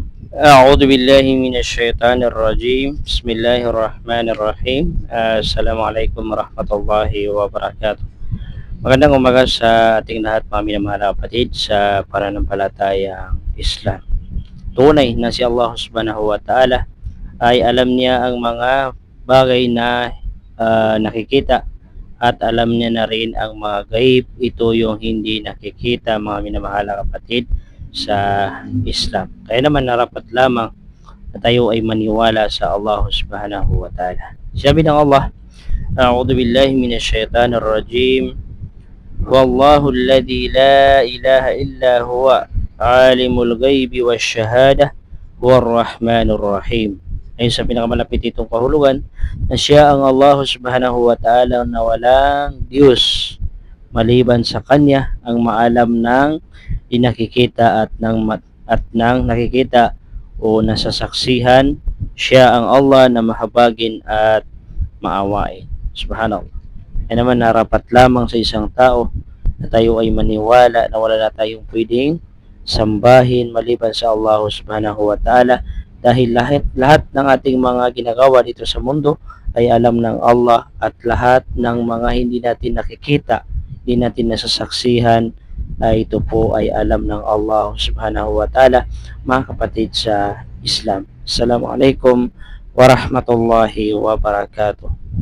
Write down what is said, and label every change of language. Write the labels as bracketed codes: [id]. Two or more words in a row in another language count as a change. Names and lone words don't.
[ar] أعوذ بالله من الشيطان الرجيم بسم الله الرحمن الرحيم السلام عليكم ورحمة الله وبركاته. [tl] Magandang umaga sa ating lahat mga minamahal na kapatid sa pananampalatayang Islam. Tunay na si Allah [ar] سبحانه وتعالى [tl] ay alam niya ang mga bagay na nakikita at alam niya na rin ang mga gaib. Ito yung hindi nakikita mga minamahal na kapatid sa Islam. Kaya naman narapat lamang na tayo ay maniwala sa Allah [ar] سبحانه وتعالى. [tl] Sabi ng [ar] Allah, أعوذ بالله من الشيطان الرجيم. والله الذي لا إله إلا هو عالم الغيب والشهادة هو الرحمن الرحيم. [tl] Ayon sa pinakamalapit itong kahulugan na siya ang Allah [ar] سبحانه وتعالى [tl] na walang Diyos maliban sa Kanya, ang maalam ng inakikita at ng nakikita o nasasaksihan. Siya ang Allah na mahabagin at maawain. [ar] Subhanallah. [tl] Ay naman narapat lamang sa isang tao na tayo ay maniwala na wala na tayong pwedeng sambahin maliban sa Allah [ar] سبحانه وتعالى, [tl] dahil lahat ng ating mga ginagawa dito sa mundo ay alam ng Allah, at lahat ng mga hindi natin nakikita, hindi natin nasasaksihan, ay ito po ay alam ng Allah [ar] سبحانه وتعالى, [tl] mga kapatid sa Islam. [ar] السلام عليكم ورحمة الله وبركاته.